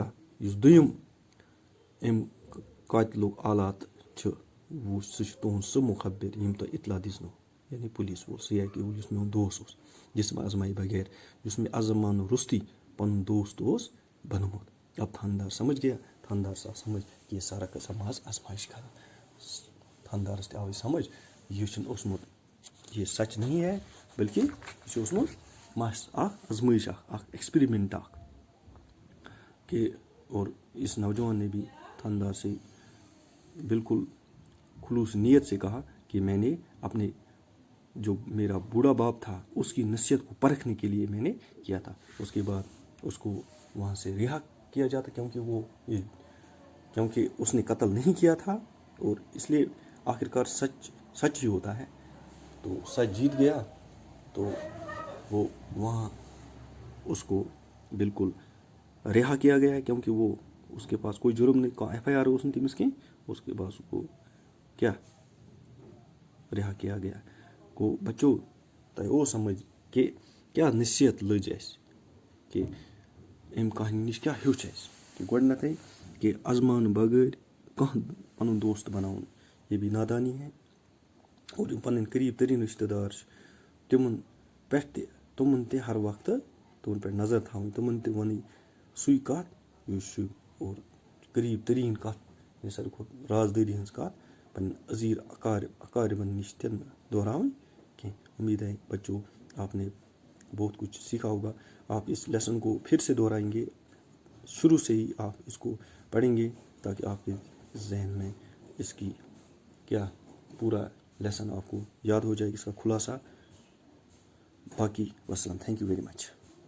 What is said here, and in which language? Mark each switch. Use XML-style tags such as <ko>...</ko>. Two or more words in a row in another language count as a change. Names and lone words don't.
<ks>یُس دوٚیِم أمۍ قاتلُک آلات چھِ سُہ چھُ تُہُنٛد سُہ مُخبر ییٚمۍ تۄہہِ اطلاع دِژنو یعنی پُلیٖس وول سُہ یا کہ یُس میون دوس اوس جسم آزمائے بغیر یُس مےٚ آزماونہٕ روٚستُے پَنُن دوست اوس بنومُت</ks> <ur>اب تھاندار سمجھ گیا تھاندار سا سمجھ کہ یہ سارا قصہ محض آزمائش کا</ur> <ks>تھاندارس تہِ آو یہِ سمجھ یہِ چھُنہٕ اوسمُت</ks> <ur>یہ سچ نہیں ہے بلکہ یہ</ur> <ks>چھُ اوسمُت محض اکھ آزمائش اکھ ایکسپیرمنٹ اکھ</ks> <ur>کہ اور اس نوجوان نے بھی تھاندار سے بالکل خلوص نیت سے کہا کہ میں نے اپنے جو میرا بوڑھا باپ تھا اس کی نصیحت کو پرکھنے کے لیے میں نے کیا تھا اس کے بعد اس کو وہاں سے رہا کیا جاتا کیونکہ اس نے قتل نہیں کیا تھا اور اس لیے آخر کار سچ ہی ہوتا ہے تو سچ جیت گیا تو وہ وہاں اس کو بالکل رہا کیا گیا کیونکہ وہ اس کے پاس کوئی جرم نہیں FIR</ur> <ks>اوس نہٕ تٔمِس کینٛہہ</ks> <ur>اس کے بعد اس کو کیا رہا کیا گیا</ur> <ks>گوٚو بچو تۄہہِ اوس سمجھ کہ کیٛاہ نصیحت لٔج اَسہِ کہ اَمہِ کہانی نِش کیٛاہ ہیوٚچھ اَسہِ کہ گۄڈٕنٮ۪تھٕے کہ آزماونہٕ بغٲر کانٛہہ پَنُن دوست بناوُن یہِ بھی</ks> <ur>نادانی ہے اور</ur> <ks>یِم پَنٕنۍ قریٖب تریٖن رِشتہٕ دار چھِ تِمن پٮ۪ٹھ تِمن تہِ ہر وقتہٕ تِمن پٮ۪ٹھ نظر تھاوٕنۍ تِمن تہِ وَنٕنۍ سُے کَتھ یُس چھُ اور قریٖب تریٖن کَتھ یہِ ساروی کھۄتہٕ رازدٲری ہٕنٛز کَتھ پنٕنۍ عزیٖر اقاربن نِش تہِ دہراوٕنۍ کینٛہہ</ks> <ur>امید ہے بچوں آپ نے بہت کچھ سیکھا ہوگا آپ اس لیسن کو پھر سے دہرائیں گے شروع سے ہی آپ اس کو پڑھیں گے تاکہ آپ کے ذہن میں اس کی کیا پورا لیسن آپ کو یاد ہو جائے اس کا خلاصہ باقی وسلام</ur> <en>thank you very much</en>